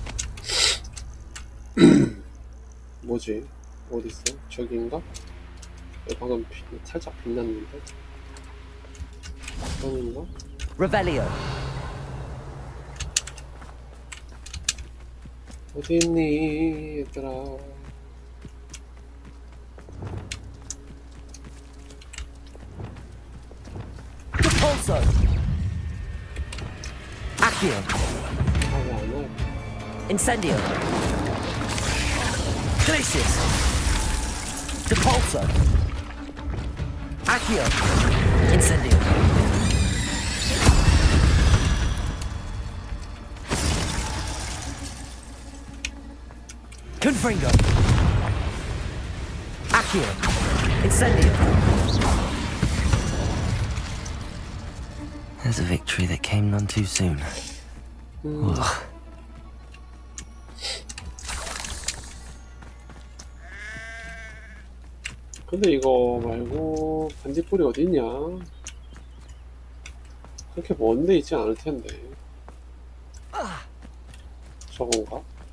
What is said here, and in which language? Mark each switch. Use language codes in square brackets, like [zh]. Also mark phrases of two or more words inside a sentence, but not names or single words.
[ko] 뭐지? 어디 있어? 저기인가? 방금 살짝 빛났는데? 아닌가? Revelio. 어디 있니, 얘들아? Repulso. Accio. 왜 안 와? Incendio. Glacius. Repulso. Accio. Incendio. Confringo. Accio. Incendio. [en] There's a victory that came none too soon. Ugh. [ko] 근데 이거 말고 반딧불이 어딨냐? 그렇게 먼 데 있지 않을 텐데. 저건가?